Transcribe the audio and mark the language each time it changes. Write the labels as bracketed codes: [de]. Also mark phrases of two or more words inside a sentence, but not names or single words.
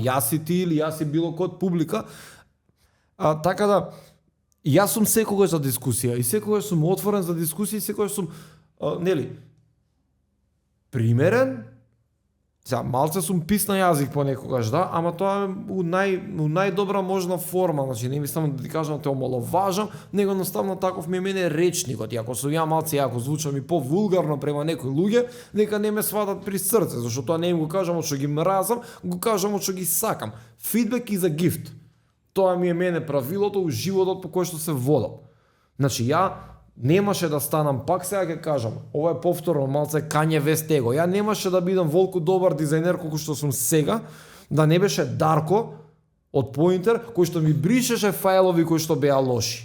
[mk] Јас и ти или јас и било кој од публика. Така да, јас сум секогаш за дискусија и секогаш сум отворен за дискусија и секогаш сум, примерен, Сега, малце сум пис на јазик понекогаш, да, ама тоа е у најдобра можна форма, значи не мислам да ти кажам да те омаловажам, него едноставно таков ми е мене речникот. И ако сум ја малце, ако звучам и повулгарно према некои луѓе, нека не ме сватат при срце, зашто тоа не им го кажам од што ги мразам, го кажам од што ги сакам. [en] Feedback is a gift. [mk] Тоа ми е мене правилото у животот по кој што се водам. Значи, ја немаше да станам, пак сега ќе кажам, ова е повторно малце Kanye West его. Ја немаше да бидам волку добар дизајнер колку што сум сега, да не беше Дарко од Pointer кој што ми бришеше фајлови кои што беа лоши.